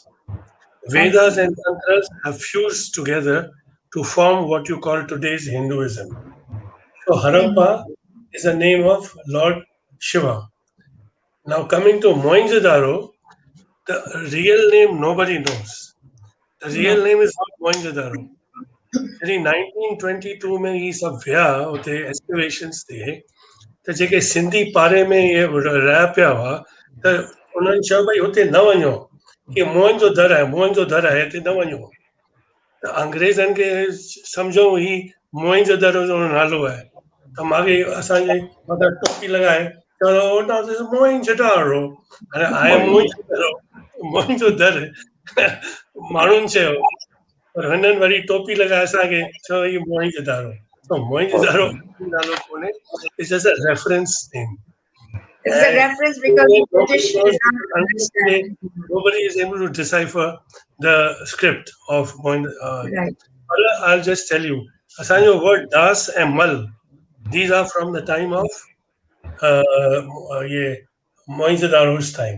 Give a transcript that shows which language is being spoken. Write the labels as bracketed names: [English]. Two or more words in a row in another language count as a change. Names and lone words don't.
[English] Vedas and Tantras have fused together to form what you call today's Hinduism. So Harappa is the name of Lord Shiva. Now coming to Mohenjo-daro, the real name nobody knows. The real name is not Mohenjo-daro. [Sindhi] जॾहिं 1922 में ही सभु विया हुते एक्सकवेशन्स ते त जेके सिंधी पारे में इहे रहिया पिया हुआ त उन्हनि चयो भई हुते न वञो कि मोहन जो दर आहे मोहन जो दर आहे हिते न वञो त अंग्रेज़नि खे सम्झो ही मोहन जो दर जो नालो आहे त मूंखे असांजे मथां टोपी लॻाए चयो न [English] this is [Sindhi] मोहन जो दरो हाणे आहे मोहन जो दरो मोहन जो दर माण्हुनि चयो पर हिननि वरी टोपी लॻाए असांखे चयो ही मोहन जो दरो so मोहन जो दरो नालो कोन्हे [English] It's just a reference name It's a reference because the British did not understand. Nobody is able to decipher the script of Mohin. Right. I'll just tell you. Asanjo word das and mal. These are from the time of Mohenjo-daro's time.